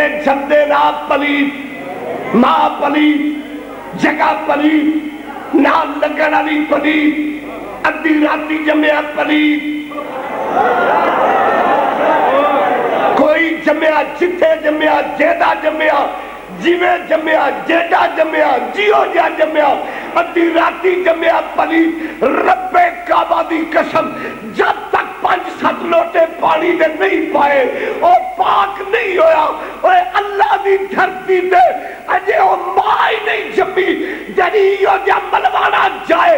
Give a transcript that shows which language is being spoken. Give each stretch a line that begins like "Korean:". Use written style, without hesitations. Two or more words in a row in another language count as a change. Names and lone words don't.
Punjabi: جمدے نا پلیت، ماں پلیت، جگہ پلیت، نال لگن والی پلیت، ادھی راتی جمیا پلیت، کوئی جمیا جتھے جمیا جیدہ جمیا، جیوے جمیا جیدہ جمیا، جیو جا جمیا، ادھی راتی جمیا پلیت۔ رب کعبہ دی قسم جب تک 5-7 لوٹے پانی دے نہیں پائے او پاک نہیں ہویا، اوے اللہ دی دھرتی دے اجے او ماں ہی نہیں جمی جڑی او جا ملوانا جائے۔